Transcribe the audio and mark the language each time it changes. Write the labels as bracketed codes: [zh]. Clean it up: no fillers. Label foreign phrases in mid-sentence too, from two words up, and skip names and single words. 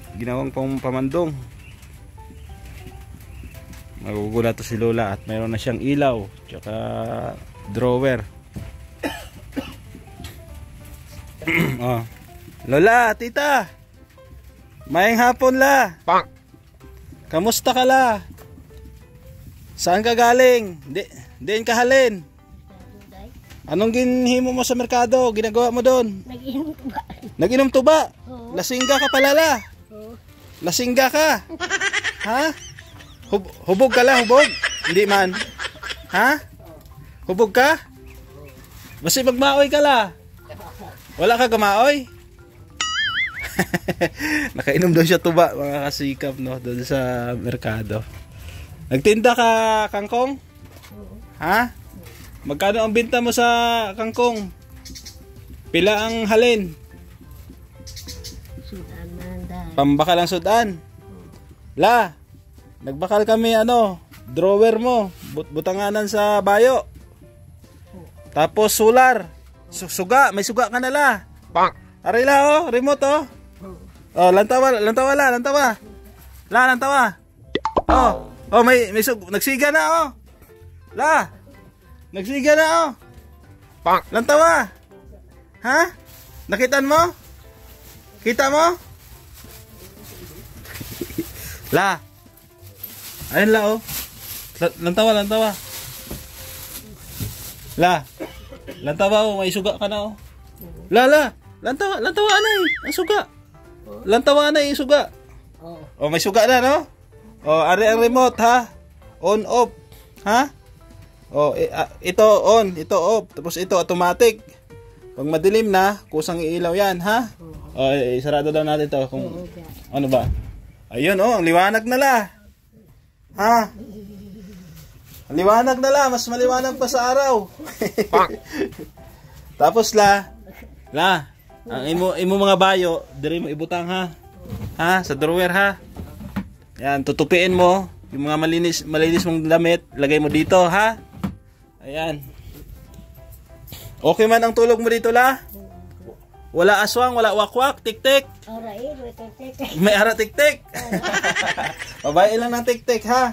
[tl] Ginawang pang pamandong. Magugulat to si Lola at mayroon na siyang ilaw tsaka drawer. Oh. [hil] Lola, tita. Maayong hapon la. [tl] Kamusta ka la? Saan ka galing? [hil] Diin ka halin? Anong ginhimo mo sa merkado? [tl] Ginagawa mo doon? [hil] Nag-inom tuba. Nag-inom tuba? [tl] Oo. Lasingga ka pala la. Oo. [hil] Lasingga ka? Ha? Hubog ka la, hubog? Hindi man. Ha? Hubog ka? Basta magmaoy ka la. Wala ka gamaoy? [tl] Nakainom daw siya tuba, mga kasikap, no? Doon sa merkado. Nagtinda ka kangkong? Ha? Magkano ang binta mo sa kangkong? [hil] Pila ang halin? Sudan manday. Pambakal ang sudan. La, nagbakal kami drawer mo, butanganan sa bayo. Tapos solar. Suga, may suga ka na la. Aray la oh, remote oh. Oh, lantawa. La, lantawa. Oh, may nagsiga na oh. La. Nagsiga na oh. Lantawa. Ha? Nakitaan mo? Kita mo? La. Ayun la oh. Lantawa. La. Lantawa oh, may suga ka na oh. La. Lantawa na eh. Ang suga. Lantawa na eh, suga. Oh, may suga na no? Oh, ari ang remote ha. [en] On off. Ha? [tl] Oh, ito on, ito off. Tapos ito automatic. Pag madilim na, kusang iilaw yan, ha? Oh, sarado daw natin to kung ano ba. Ayun oh, ang liwanag na la. Ha? Ang liwanag na la, mas maliwanag pa sa araw. Tapos la, [hil] ang imo mga bayo, diri mo ibutang ha. Ha, sa drawer ha. [tl] Yan, tutupiin mo yung mga malinis mong damit, lagay mo dito ha. Ayan. Okay man ang tulog mo dito la? Wala aswang, wala wakwak, tik-tik. [hil] May ara tik-tik. Babae lang ng tik-tik ha.